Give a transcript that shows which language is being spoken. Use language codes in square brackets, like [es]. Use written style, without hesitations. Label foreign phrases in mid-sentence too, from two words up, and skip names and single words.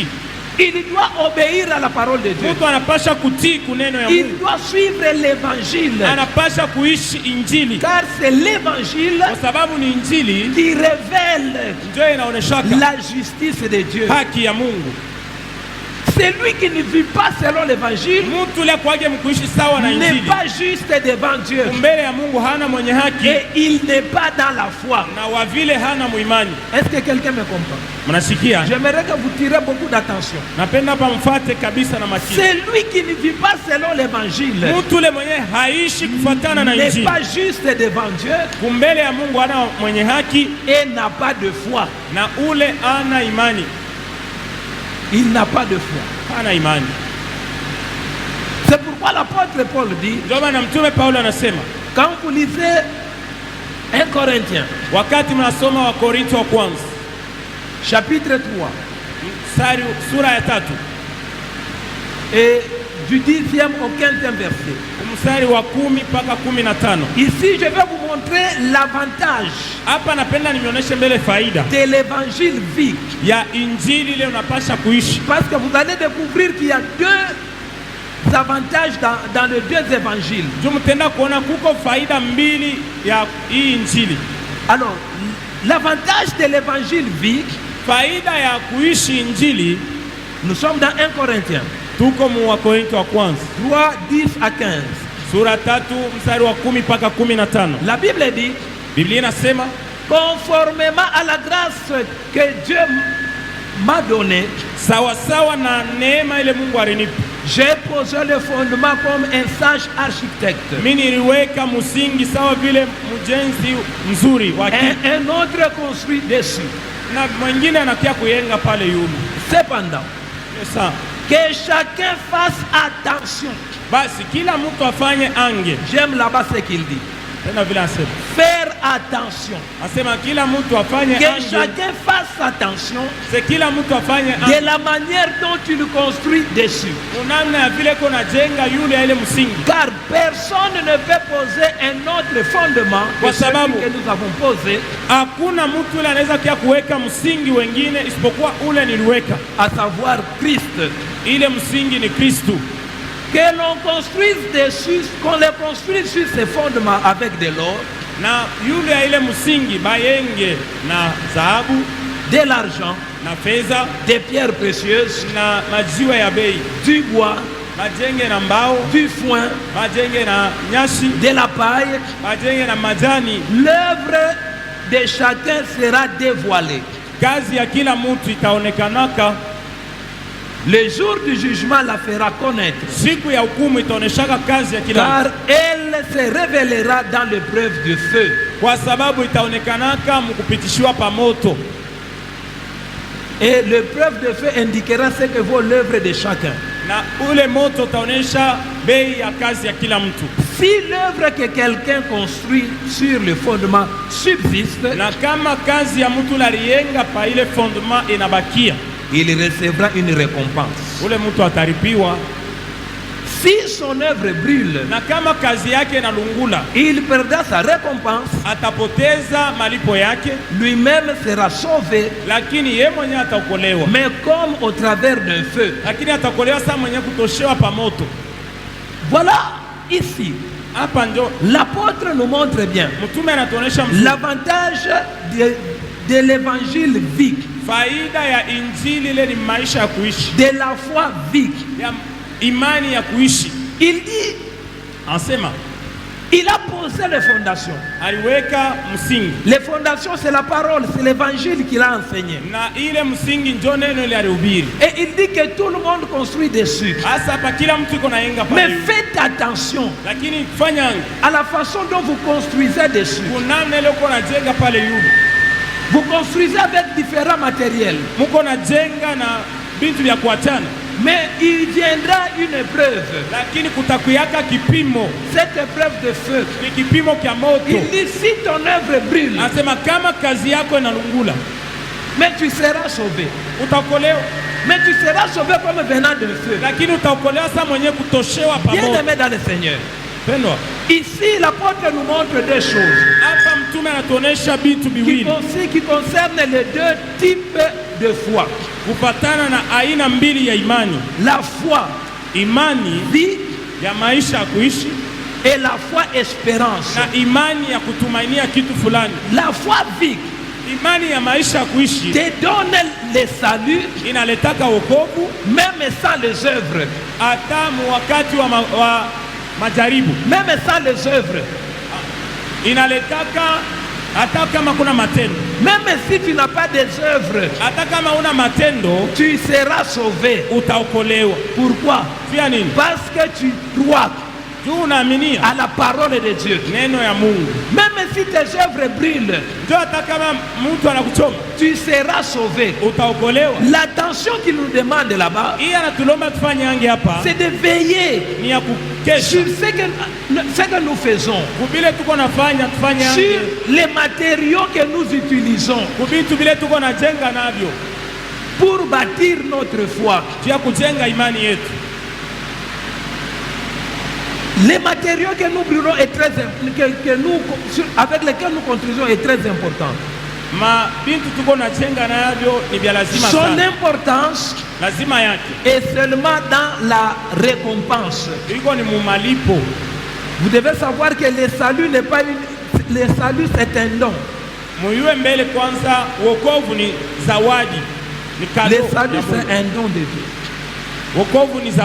[fr] Il doit obéir à la parole de Dieu. [sw] Mtu anapasha kutii kuneno ya [fr] Il [sw] Mungu, [fr] doit suivre l'évangile. [sw] anapasha kuishi injili, [fr] Car c'est l'évangile [sw] kwa sababu ni injili [fr] qui révèle [sw] ndio inaoneshaka [fr] la justice de Dieu. [sw] haki ya Mungu. [fr] Celui qui ne vit pas selon l'évangile [sw] Mtu ule kwake mkuishi sawa na [fr] n'est [sw] injili, [fr] pas juste devant Dieu. [sw] mbele ya Mungu hana mwenye haki, [fr] Et il n'est pas dans la foi. [sw] na wa vile hana muimani. [fr] Est-ce que quelqu'un me comprend? [sw] Mnasikia? [fr] J'aimerais que vous tirez beaucoup d'attention. [sw] Napenda hapa mfate kabisa na makini. [fr] Celui qui ne vit pas selon l'évangile [sw] Mtu ule mwenye haishi kufuatana na [fr] n'est [sw] injili, [fr] pas juste devant Dieu [sw] kumbele ya Mungu hana mwenye haki, [fr] et n'a pas de foi. [sw] na ule ana imani, [fr] Il n'a pas de foi. [sw] hana imani. [fr] C'est pourquoi l'apôtre Paul dit, [sw] Ndio maana mtume Paulo anasema, [fr] quand vous lisez 1 Corinthiens, [sw] wakati mnasoma wa Korinto wa kwanza [fr] chapitre 3, [sw] sura ya 3 [fr] et du 10e au 15e verset. [sw] mstari wa 10 mpaka 15. [fr] Ici, je vais vous montrer l'avantage [sw] Hapa napenda nimeonyeshe mbele faida [fr] de l'évangile vie. [sw] ya injili ile unapasha kuishi, [fr] Parce que vous allez découvrir qu'il y a deux avantages dans les deux évangiles. [sw] juu mtenda kuona kuko faida mbili ya hii injili. [fr] Alors, l'avantage de l'évangile vie, [sw] Faida ya kuishi injili, [fr] nous sommes dans 1 Corinthiens [sw] tuko mu wa Korinto wa kwanza [fr] 3, 10 à 15. [sw] sura 3 mstari wa 10 mpaka 15. [fr] La Bible dit, [sw] Biblia inasema [fr] conformément à la grâce que Dieu m'a donnée, [sw] sawa sawa na neema ile Mungu alinipa, [fr] j'ai posé le fondement comme un sage architecte. [sw] mimi niliweka msingi sawa vile mjenzi mzuri wa [fr] Un autre construit dessus. [sw] na mwingine anakia kuyenga pale yule. [fr] Cependant, [sw] Sasa [fr] que chacun fasse attention. [sw] basi kila mtu afanye ange, [fr] J'aime là-bas ce qu'il dit. [sw] tena vile anasema [fr] Faire attention. [sw] Asema kila mtu afanye [fr] Que [sw] anje. [fr] chacun fasse attention [sw] Se kila mtu afanye [fr] de [sw] anje. [fr] la manière dont tu le construis dessus. [sw] Namna ya vile kuna jenga yule ya ile msingi. [fr] Car personne ne peut poser un autre fondement que celui que nous avons posé, [sw] Hakuna mtu yule anaweza kia kuweka msingi wengine isipokuwa ule niliweka. [fr] à savoir Christ. [sw] Ile msingi ni Kristo. [fr] Que l'on construise dessus, qu'on les construise sur ces fondements avec de l'or, [sw] Na yule ya ile msingi bayenge na dhahabu, [fr] de l'argent, [sw] na fedha, [fr] des pierres précieuses, [sw] na majiwe ya bei. [fr] du bois, [sw] Bajenge na mbao, [fr] du foin, [sw] bajenge na nyasi, [fr] de la paille. [sw] bajenge na majani. [fr] L'œuvre de chacun sera dévoilée. [sw] Kazi ya kila mtu itaonekanaka. [fr] Le jour du jugement la fera connaître, [sw] Siku ya hukumu itaoneshaka kazi ya kila mtu. [fr] car elle se révélera dans l'épreuve de feu. [sw] Kwa sababu itaonekanaka mkupitishiwa pa moto. [fr] Et l'épreuve de feu indiquera ce que vaut l'œuvre de chacun. [sw] Na ule moto utaonesha bei ya kazi ya kila mtu. [fr] Si l'œuvre que quelqu'un construit sur le fondement subsiste, [sw] Na kama kazi ya mtu laliyenga pa ile fondement inabakia, [fr] il recevra une récompense. [sw] ule mtu ataripiwa. [fr] Si son œuvre brûle, [sw] Na kama kazi yake inalungula, [fr] il perdra sa récompense, [sw] atapoteza malipo yake, [fr] lui-même sera sauvé, [sw] lakini ye mwenyewe ataokolewa. [fr] mais comme au travers d'un feu. [sw] Lakini ataokolewa saa mwenyewe kutoshewa pa moto. [fr] Voilà ici. [sw] Hapa ndio [fr] L'apôtre nous montre bien [sw] mtume anatuonesha mzuri [fr] l'avantage de l'évangile vic, [sw] faida ya injili. Ile ni maisha ya kuishi, [fr] de la foi vic. [sw] ya imani ya kuishi. [fr] Il dit, [sw] Anasema [fr] il a posé les fondations. [sw] aliweka msingi, [fr] Les fondations, c'est la parole, c'est l'évangile qu'il a enseigné. [sw] na ile msingi ndio neno ile alihubiri. [fr] Et il dit que tout le monde construit dessus. [sw] Hasa hapa kila mtu iko naenga [fr] Mais [sw] pale, [fr] faites attention [sw] lakini fanya [fr] à la façon dont vous construisez dessus. [sw] kunamna ile uko najenga pale yule. [fr] Vous construisez avec différents matériels. [sw] Muko najenga na vitu vya kuachana, [fr] Mais il viendra une épreuve. [sw] lakini kutakuyaka kipimo. [fr] Cette épreuve de feu. [sw] Ni kipimo kya moto. [fr] Il dit, si ton œuvre brûle, [sw] Anasema kama kazi yako inalungula, [fr] mais tu seras sauvé. [sw] utaokolewa, [fr] Mais tu seras sauvé comme venant d'un feu. [sw] lakini utaokolewa saa mwenyewe kutoshewa pa [fr] Bien [sw] moto. [fr] aimé dans le Seigneur. [sw] Pendwa, [fr] Ici, l'apôtre nous montre deux choses [sw] hapa mtume anatuonesha vitu viwili [fr] qui concernent les deux types de foi. [sw] kupatana na aina mbili ya imani: [fr] La foi [sw] imani [fr] vie [sw] ya maisha ya kuishi [fr] et la foi espérance. [sw] na imani ya kutumainia kitu fulani. [fr] La foi vie [sw] Imani ya maisha ya kuishi [fr] te donne le salut [sw] inaletaka wokovu [fr] même sans les œuvres. [sw] hata wakati wa majaribu, [fr] Même sans les œuvres. [sw] inaletaka hata kama kuna matendo, [fr] Même si tu n'as pas des œuvres, [sw] hata kama una matendo [fr] tu seras sauvé. [sw] utaokolewa. [fr] Pourquoi? [sw] Pia nini? [fr] Parce que tu crois [sw] Juu unaaminia [fr] à la parole de Dieu. [sw] neno ya Mungu. [fr] Même si tes œuvres brûlent, [sw] Ndio hata kama mtu anakuchoma [fr] tu seras sauvé. [sw] utaokolewa. [fr] L'attention qu'il nous demande là-bas, [sw] Hii anatulomba tufanye ange hapa [fr] c'est de veiller [sw] ni ya kukesha [fr] sur ce que nous faisons, [sw] kubile tuko nafanya, tufanye [fr] sur [sw] ange [fr] les matériaux que nous utilisons [sw] kubitu bile tuko najenga navyo [fr] pour bâtir notre foi. [sw] juu ya kujenga imani yetu. [fr] Les matériaux que nous brûlons est très, avec lesquels nous construisons est très important. [sw] Ma bintu tuko najenga navyo ni vya lazima [fr] Son [sw] sana, [fr] importance [sw] lazima yake [fr] est seulement dans la récompense. [sw] iko ni mumalipo. [fr] Vous devez savoir que le salut n'est pas le salut, c'est un don. [sw] Muyue mbele kwanza, wokovu ni zawadi, ni kado [fr] Le salut, [sw] ya Mungu. [fr] c'est un don de Dieu. [sw] Wokovu ni